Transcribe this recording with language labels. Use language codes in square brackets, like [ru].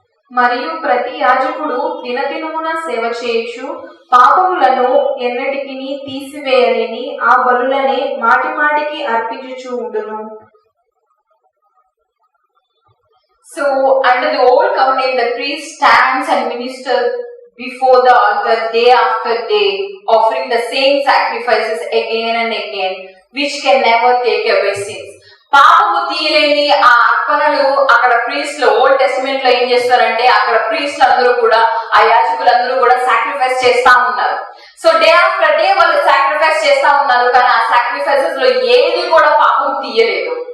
[te] మరియు ప్రతి యాజకుడు దినదినమున సేవ చేయుచు పాపములను ఎన్నటికిని తీసివేయలేని ఆ బలులనే మాటి మాటికి అర్పించుచు ఉండును. [en] So under the old covenant, the priest stands and ministers before the altar day after day, offering the same sacrifices again and again, which can never take away sins. [te] పాపము తీయలేని ఆ అర్పణలు అక్కడ ప్రీస్ట్లు ఓల్డ్ టెస్టిమెంట్ లో ఏం చేస్తారంటే అక్కడ ప్రీస్ట్లు అందరూ కూడా ఆ యాజకులందరూ కూడా సాక్రిఫైస్ చేస్తా ఉన్నారు. సో [en] day after day [te] వాళ్ళు సాక్రిఫైస్ చేస్తా ఉన్నారు, కానీ ఆ సాక్రిఫైసెస్ లో ఏది కూడా పాపం తీయలేదు.